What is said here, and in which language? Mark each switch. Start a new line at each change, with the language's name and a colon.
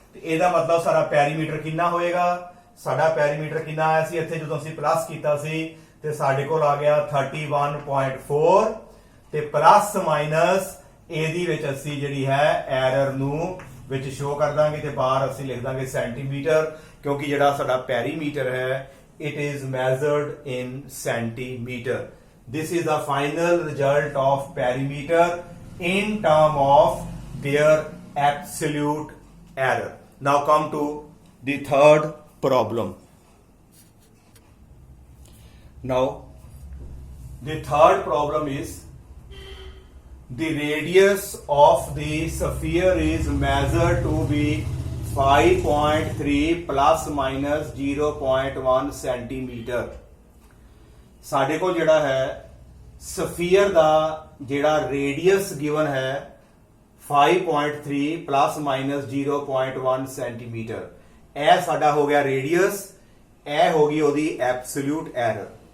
Punjabi: ਇਹਦਾ ਮਤਲਬ ਸਾਡਾ ਪੈਰੀਮੀਟਰ ਕਿੰਨਾ ਹੋਏਗਾ? ਸਾਡਾ ਪੈਰੀਮੀਟਰ ਕਿੰਨਾ ਆਇਆ ਸੀ ਇੱਥੇ ਜਦੋਂ ਅਸੀਂ ਪਲੱਸ ਕੀਤਾ ਸੀ ਤੇ ਸਾਡੇ ਕੋਲ ਆ ਗਿਆ 31.4 ਤੇ ਪਲੱਸ ਮਾਈਨਸ ਇਹਦੀ ਵਿੱਚ ਅਸੀਂ ਜਿਹੜੀ ਹੈ ਐਰਰ ਨੂੰ ਵਿੱਚ ਸ਼ੋ ਕਰ ਦਾਂਗੇ ਤੇ ਬਾਹਰ ਅਸੀਂ ਲਿਖ ਦਾਂਗੇ ਸੈਂਟੀਮੀਟਰ, ਕਿਉਂਕਿ ਜਿਹੜਾ ਸਾਡਾ ਪੈਰੀਮੀਟਰ ਹੈ
English: it is measured in centimeter. This is the final result of perimeter in term of their absolute error. Now come to the third problem. Now the third problem is the radius of the sphere is measured to be 5.3 plus minus 0.1 centimetre.
Punjabi: ਸਾਡੇ ਕੋਲ ਜਿਹੜਾ ਹੈ sphere ਦਾ ਜਿਹੜਾ radius given ਹੈ 5.3 plus minus 0.1 centimetre. ਇਹ ਸਾਡਾ ਹੋ ਗਿਆ ਰੇਡੀਅਸ, ਇਹ ਹੋ ਗਈ ਉਹਦੀ ਐਬਸੋਲੂਟ ਐਰਰ।